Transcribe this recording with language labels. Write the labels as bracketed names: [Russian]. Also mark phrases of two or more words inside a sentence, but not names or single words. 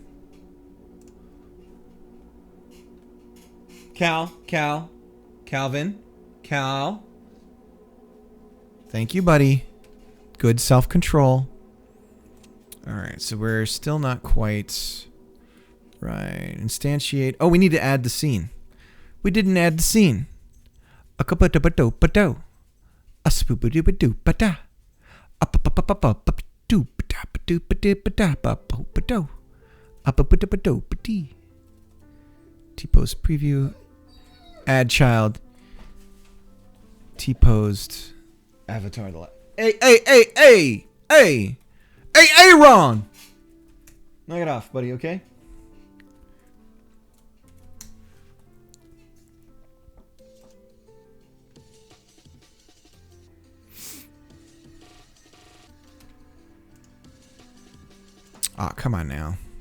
[English] Calvin. Cal. Thank you, buddy. Good self-control. All right, so we're still not quite right. Instantiate. Oh, we need to add the scene. We didn't add the scene. A kapato-pato-pato. A spoop-a-doop-a-doop-a-da. A pa-pa-pa-pa-pa-doop-a-da-pa-doop-a-dip-a-da-pa-po-pa-do. A pa-pa-pa-pa-do-pa-dee. T-post preview. Add child. T-posed avatar. Hey, Ron! Knock it off, buddy, okay? Ah, oh, come on now.